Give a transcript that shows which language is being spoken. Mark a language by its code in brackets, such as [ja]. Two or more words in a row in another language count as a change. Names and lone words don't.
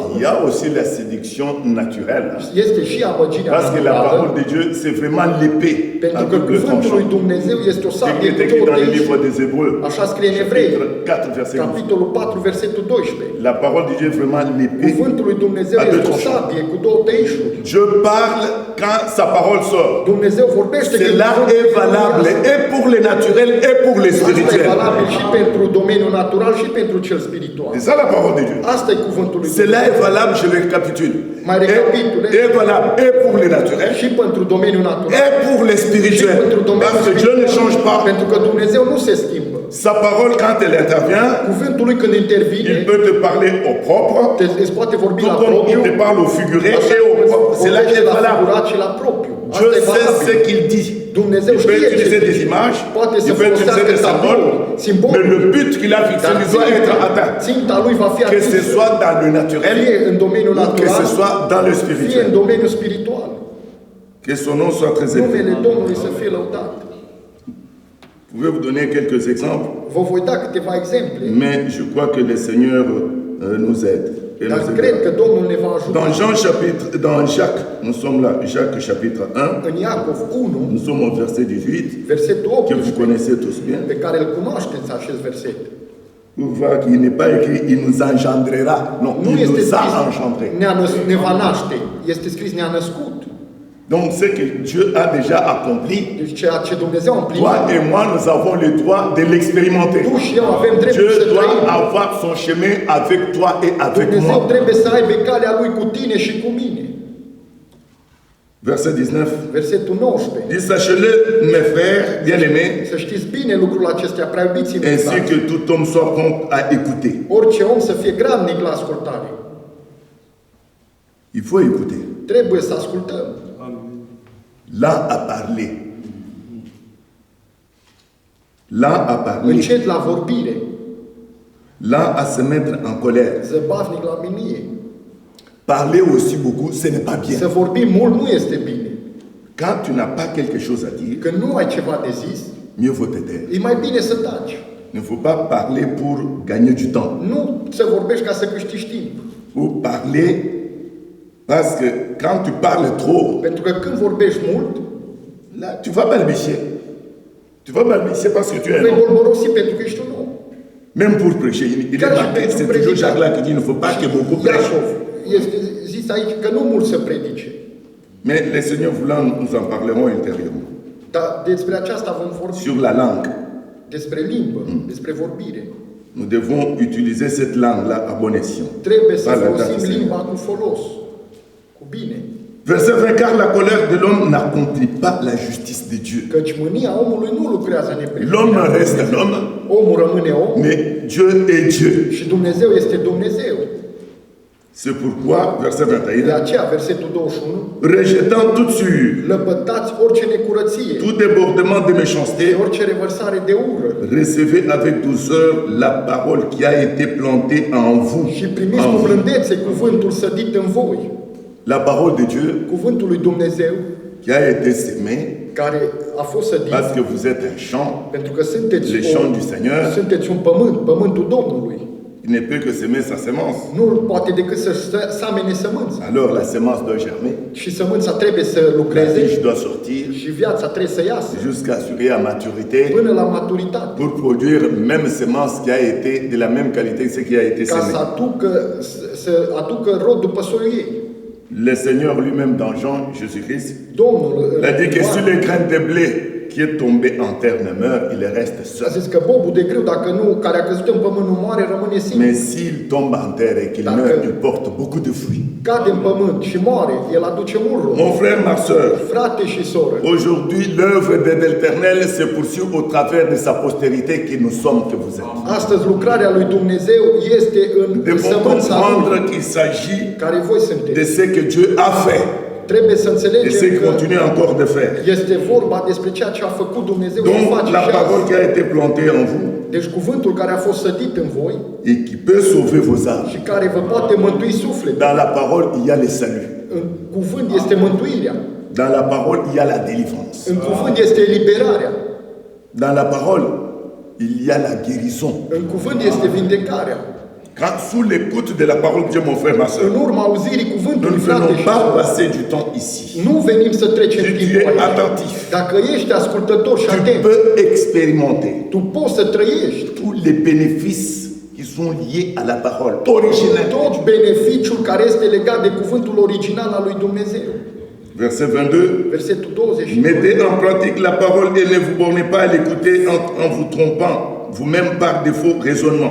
[fr] Il y a aussi la séduction naturelle. [ro] Este și amăgirea [fr] Parce que la parole [ro] naturală, [fr] de Dieu, c'est vraiment l'épée à [ro] pentru că [fr] double [ro] cuvântul lui [fr] tranchant. [ro] Dumnezeu este o [fr] Ce qui [ro] sabie [fr] est [ro] cu [fr] écrit [ro] două [fr] dans le [ro] tăișuri. [fr] livre des Hébreux, [ro] Așa scrie în Evrei, [fr] chapitre 4, verset 11. [ro] capitolul 4, versetul 12. [fr] La parole de Dieu est vraiment l'épée. [ro] Cuvântul lui Dumnezeu [fr] A deux [ro] este o [fr] tranchants. [ro] sabie cu două tăișuri. [fr] Je parle quand sa parole sort. [ro] Dumnezeu vorbește [fr] Cela [ro] cuvântul [fr] est [ro] lui [fr] valable [ro] iasă. [fr] et pour le naturel et pour le [ro] Asta e [fr] spirituel. [ro] valabil și pentru domeniul natural și pentru cel spiritual. [fr] C'est ça la parole de Dieu. [ro] Asta e cuvântul lui [fr] Cela [ro] Dumnezeu. [fr] est valable, je le récapitule. [ro] Mai recapitulez. [fr] Est valable et pour le naturel [ro] Și pentru domeniul natural. [fr] et pour le [ro] Și [fr] spirituel. [ro] pentru domeniul [fr] Parce que Dieu ne change [ro] spiritual. [fr] pas. [ro] Pentru că Dumnezeu nu se schimbă. [fr] Sa parole, quand elle intervient, [ro] Cuvântul lui când intervine, [fr] il peut te parler au propre, [ro] îți poate vorbi [fr] tout [ro] la [fr] comme il [ro] propriu, [fr] te parle au figuré [ro] așa [fr] et au [ro] cum îți [fr] propre. C'est là [ro] vorbește [fr] qu'il est [ro] la [fr] valable. [ro] figurat și la propriu. [fr] Dieu [ro] Asta e [fr] sait ce [ro] valabil. [fr] qu'il dit. [ro] Dumnezeu [fr] Il peut [ro] știe ce [fr] utiliser des [ro] zice. [fr] images, [ro] Poate să [fr] il peut utiliser [ro] folosească [fr] des symboles, [ro] simboli, [fr] mais le but qu'il a fixé [ro] dar [fr] lui doit être atteint. [ro] ținta lui va fi [fr] Que ce [ro] atinsă. [fr] soit dans le [ro] Fie [fr] naturel [ro] în domeniul [fr] ou que ce [ro] natural, [fr] soit dans le [ro] fie în [fr] spirituel. [ro] domeniul spiritual. [fr] Que son nom soit très élevé. [ro] Numele Domnului să fie lăudat. [fr] Je vais vous donner quelques exemples, [ro] Vă voi da câteva exemple, [fr] mais je crois que le Seigneur nous aide. Et [ro] dar [fr] nous [ro] cred că [fr] aidera. [ro] Domnul ne va ajuta. [fr] Dans Jacques, nous sommes là, Jacques chapitre 1, [ro] În Iacov 1, [fr] nous sommes au verset 18, [ro] versetul [fr] que vous [ro] 18, [fr] connaissez tous bien. [ro] pe care îl cunoașteți acest verset. [fr] Vous voyez qu'il n'est pas écrit il nous engendrera. Non, [ro] Nu [fr] il [ro] este [fr] nous a [ro] scris [fr] engendrés. [ro] ne va naște, este scris ne-a născut. [fr] Donc ce que Dieu a déjà accompli, [ro] Deci ceea ce Dumnezeu a împlinit, [fr] toi et moi, nous avons le droit de l'expérimenter. [ro] tu și eu avem dreptul [fr] Dieu [ro] să [fr] doit [ro] trăim. [fr] avoir son chemin avec toi et avec [ro] Dumnezeu [fr] moi. [ro] trebuie să aibă calea Lui cu tine și cu mine. [fr] Verset 19. [ro] Versetul 19. [fr] Dit, sachez-le, mes frères bien-aimés, [ro] Să știți bine lucrul acesta, prea iubiții mei, [fr] ainsi [ro] frați. [fr] que tout homme soit prompt à écouter. [ro] Orice om să fie gradnic la ascultare. [fr] Il faut écouter. [ro] Trebuie să ascultăm. [fr] Là à parler. Là à parler. [ro] Încet la vorbire, [fr] Là à se mettre en colère. [ro] zăbavnic la minie. [fr] Parler aussi beaucoup, ce n'est pas bien. [ro] Să vorbim mult nu este bine. [fr] Quand tu n'as pas quelque chose à dire, [ro] Când nu ai ceva de zis, [fr] mieux vaut te taire. [ro] e mai bine să taci. [fr] Il ne faut pas parler pour gagner du temps. [ro] Nu să vorbești ca să câștigi timp. [fr] Ou parler parce que quand tu parles trop, [ro] Pentru că când vorbești mult, [fr] là, tu vas balbutier. Tu vas balbutier parce que tu es un [ro] vei [fr] homme. [ro] bolborosi pentru că ești un om. [fr] Même pour prêcher, il est [ro] Chiar și [fr] marqué, [ro] pentru [fr] c'est toujours [ro] predica. [fr] Jacques là qui dit il ne faut pas que beaucoup prêchent. [ro] Iacov, este zis aici că nu mult să predice. [fr] Mais les seigneurs voulant, nous en parlerons ultérieurement. [ro] Dar despre aceasta vom vorbi. [fr] Sur la langue, [ro] Despre limbă, despre vorbire. [fr] nous devons utiliser cette langue-là à bon escient. [ro] Trebuie să [fr] Pas la date, [ro] folosim [fr] Seigneur. [ro] limba cu folos, cu bine. [fr] Verset 20, car la colère de l'homme n'accomplit pas la justice de Dieu. [ro] Căci mânia omului nu lucrează [fr] L'homme [ro] neprihănirea. [fr] reste l'homme, [ro] omul rămâne om [fr] mais Dieu est Dieu. [ro] și Dumnezeu este Dumnezeu. [fr] C'est pourquoi, verset [ro] De 21, aceea, versetul 21, [fr] rejetant toute souillure, [ro] lăpătați orice necurăție, [fr] tout débordement de méchanceté, [ro] orice revărsare de ură [fr] recevez avec douceur la parole qui a été plantée en vous. [ro] și primiți [fr] En [ro] cu [fr] vous. [ro] blândețe cuvântul sădit în voi. [fr] La parole de Dieu [ro] Cuvântul lui Dumnezeu [fr] qui a été sémé [ro] care a fost sădit [fr] parce que vous êtes un champ, [ro] pentru că sunteți, [fr] les champs du Seigneur. [ro] sunteți un pământ, pământul Domnului. [fr] Il ne peut que semer sa semence. [ro] Nu poate decât să samene sămânța. [fr] Alors la semence doit germer, [ro] Și sămânța trebuie să [fr] la [ro] lucreze [fr] tige doit sortir [ro] și viața trebuie să iasă [fr] jusqu'à assurer à maturité [ro] până la maturitate. [fr] pour produire même semence qui a été de la même qualité que ce qui a été [ro] Ca [fr] semé. [ro] să aducă rod după soiul ei. [fr] Le Seigneur lui-même dans Jean Jésus-Christ, [ro] Domnul [fr] il a dit que si le grain de blé qui est tombé en terre ne meurt, il reste [ro] a [fr] seul. [ro] zis că bobul de grâu, dacă nu, care a căzut în pământ nu moare, rămâne singur. [fr] Mais s'il tombe en terre et qu'il meurt, il porte beaucoup de fruits. [ro] Cade în pământ și moare, el aduce mult rod. [fr] Mon frère, ma soeur, [ro] Frate și soră, [fr] aujourd'hui l'œuvre de l'Éternel se poursuit au travers de sa postérité qui nous sommes, que vous êtes. [ro] astăzi lucrarea lui Dumnezeu este în [fr] Devons [ro] sămânța [fr] comprendre [ro] lui, [fr] qu'il s'agit [ro] care voi [fr] de [ro] sunteți. [fr] ce que Dieu a fait [ro] Trebuie să [fr] et ce [ro] înțelegem [fr] qu'il [ro] că [fr] continue encore de faire. [ro] este vorba despre ceea ce a făcut Dumnezeu și [fr] Donc [ro] face [fr] la [ro] și [fr] parole [ro] azi. [fr] qui a été plantée en vous [ro] Deci cuvântul care a fost sădit în voi [fr] et qui peut sauver vos âmes. [ro] și care vă poate mântui sufletul. [fr] Dans la parole, il y a le salut. [ro] În cuvânt este mântuirea. [fr] Dans la parole, il y a la délivrance. [ro] În cuvânt este eliberarea. [fr] Dans la parole, il y a la guérison. [ro] În cuvânt este vindecarea. [fr] Quand, sous l'écoute de la parole de Dieu, mon frère, ma soeur, [ro] În urma auzirii [fr] nous [ro] cuvântului, [fr] ne [ro] frate [fr] venons [ro] și [fr] pas [ro] soră, [fr] passer du temps ici. [ro] nu venim să trecem [fr] Si tu [ro] timpul [fr] es [ro] aici. [fr] attentif, [ro] Dacă ești ascultător și [fr] tu [ro] atent, [fr] peux expérimenter [ro] tu poți să trăiești [fr] tous les bénéfices qui sont liés à la parole originelle. [ro] tot beneficiul care este legat de cuvântul original al lui Dumnezeu. [fr] Verset 22. [ro] Versetul 20. [fr] Mettez en pratique la parole et ne vous bornez pas à l'écouter en vous trompant vous-même par de faux raisonnements.